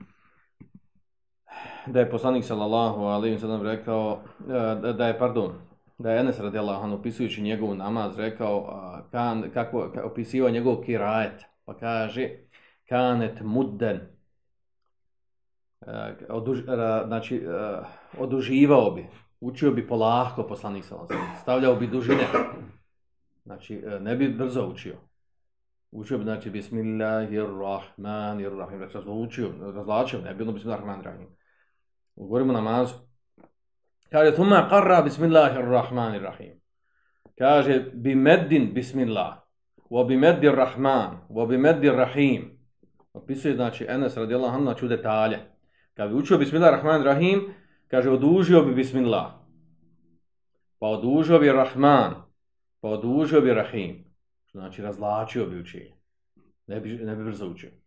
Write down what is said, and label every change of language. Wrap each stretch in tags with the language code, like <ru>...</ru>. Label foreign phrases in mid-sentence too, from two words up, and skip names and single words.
<bs>da je poslanik</bs> <ar>صلى الله عليه وسلم</ar> <bs>rekao da je Enes</bs> <ar>رضي الله عنه</ar> <bs>opisujući njegov namaz rekao kako opisivao njegov kirajet, pa kaže</bs> <ar>كانت مدا,</ar> <bs>znači oduživao bi, učio bi polako poslanik</bs> <ar>صلى الله عليه وسلم,</ar> <bs>stavljao bi dužine. Znači, ne bi brzo učio. Učio bi, znači, Bismillahirrahmanirrahim. Razlačio, ne bi bilo Bismillahirrahmanirrahim. Govorimo namazu. Kaže,</bs> <ar>ثم قرأ بسم الله الرحمن الرحيم.</ar> <bs>Kaže,</bs> <ar>بمد بسم الله. وبمد الرحمن وبمد الرحيم.</ar> <bs>Opisuje, znači, Enes</bs> <ar>رضي الله عنه,</ar> <bs>znači, u detalje. Kad bi učio Bismillahirrahmanirrahim, kaže, odužio bi Bismillah. Pa odužio bi Rahman. Pa odužio bi Rahim, znači razlačio bi učenje, ne bi brzo učio.</bs>